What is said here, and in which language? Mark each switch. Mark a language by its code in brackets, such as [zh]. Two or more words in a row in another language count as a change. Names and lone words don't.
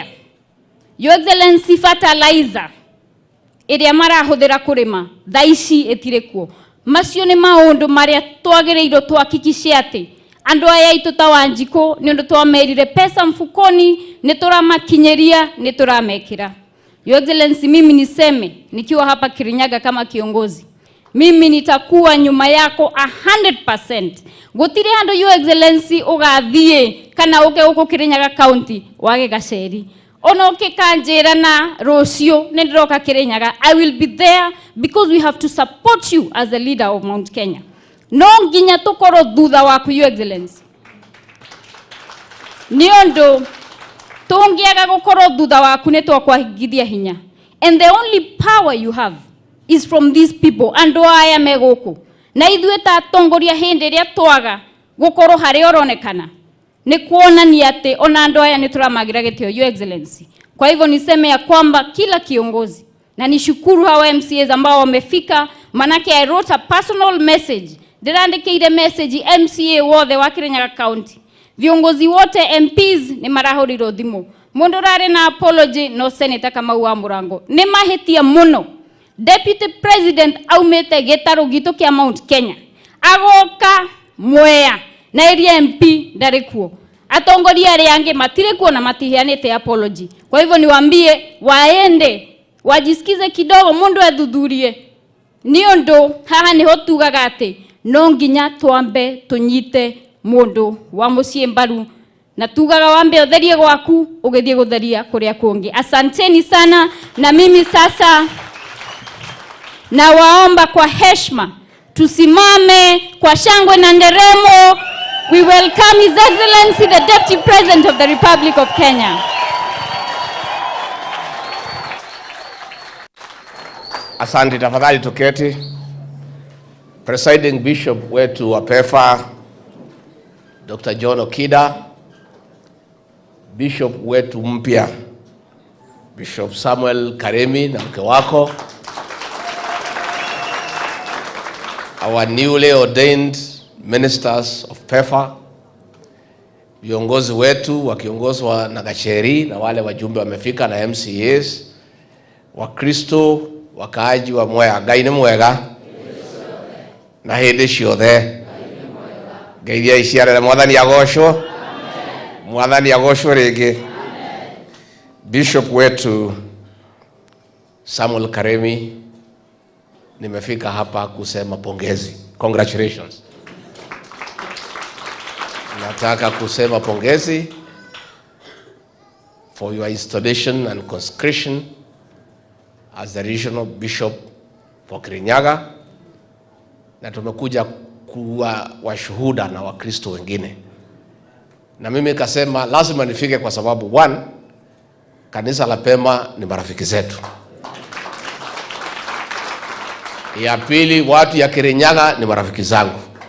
[en] Your Excellency, [ki] fertilizer iria marahuthira kurima thaici etire kuo macio nĩ maũndũ marĩa twagĩrĩirwo tuhakikishe atĩ andũ aya aitũ ta Wanjikũ nĩ ũndũ twamerire pesa mfukoni nĩ tũramakinyeria nĩ tũramekĩra. [en] Your Excellency, [sw] mimi niseme nikiwa hapa Kirinyaga kama kiongozi, mimi nitakuwa nyuma yako 100%. [ki] Gutire handu [en] Your Excellency [ki] ugathie kana uke uko Kirinyaga County wage gaceri. Ono ukikanjira na rocio nendiroka Kirinyaga, [en] I will be there because we have to support you as the leader of Mount Kenya. [ki] No nginya tukoro thutha waku [en] Your Excellency. [ki] Niondo tungiaga gukoro thutha waku ne twakwahingithia hinya. [en] And the only power you have is from these people. [ki] Andu aya meguku na ithuĩ ta atongoria hĩndĩ ĩrĩa twaga gũkorwo harĩa ũronekana ni kuonania atĩ ona andu aya ni turamagira gĩtĩo [en] Your Excellency. [sw] Kwa hivyo niseme ya kwamba kila kiongozi, na nishukuru hawa MCAs ambao wamefika, manake [en] I wrote a personal message, [ki] ndĩrandĩkĩire message MCA wothe wa Kirinyaga County, [sw] viongozi wote [ki] MPs ni marahorirwo thimũ, mundu rare na apology no Senator Kamau wa Mũrango ni mahitia muno. [en] Deputy President [ki] aumete gĩtarũ gitu kia Mount Kenya agoka Mwea na [en] area MP [ki] ndarĩ kuo, atongoria arĩa angĩ matirĩ kuo na matiheanĩte apology. [sw] Kwa hivyo niwaambie waende wajisikize kidogo, [ki] mundu athuthurie. Nĩũndũ haha niho tugaga atĩ no nginya twambe tunyite mundu wa muciĩ mbaru, na tugaga wambe utherie gwaku ugithie gutheria kuria kungi. [sw] Asanteni sana, na mimi sasa na waomba kwa heshima tusimame kwa shangwe na nderemo. [en] We welcome His Excellency the Deputy President of the Republic of Kenya. [sw] Asante, tafadhali tuketi. [en] Presiding Bishop [sw] wetu wa PEFA Dr. John Okida, Bishop wetu mpya Bishop Samuel Karemi na mke wako, [en] our newly ordained ministers of PEFA, [sw] viongozi wetu wakiongozwa na Gacheri na wale wajumbe wamefika na MCAs, Wakristo, wakaaji wa Mwea, [ki] Ngai nĩ mwega na hĩndĩ ciothe. Ngeithia iciarĩre, Mwathani agocwo, Mwathani agocwo rĩngĩ. [sw] Bishop wetu Samuel Karemi, nimefika hapa kusema pongezi. [en] Congratulations. [sw] Nataka kusema pongezi [en] for your installation and consecration as the regional bishop for Kirinyaga, [sw] na tumekuja kuwa washuhuda na Wakristo wengine. Na mimi kasema lazima nifike kwa sababu one, kanisa la Pema ni marafiki zetu. Ya pili, watu ya Kirinyaga ni marafiki zangu.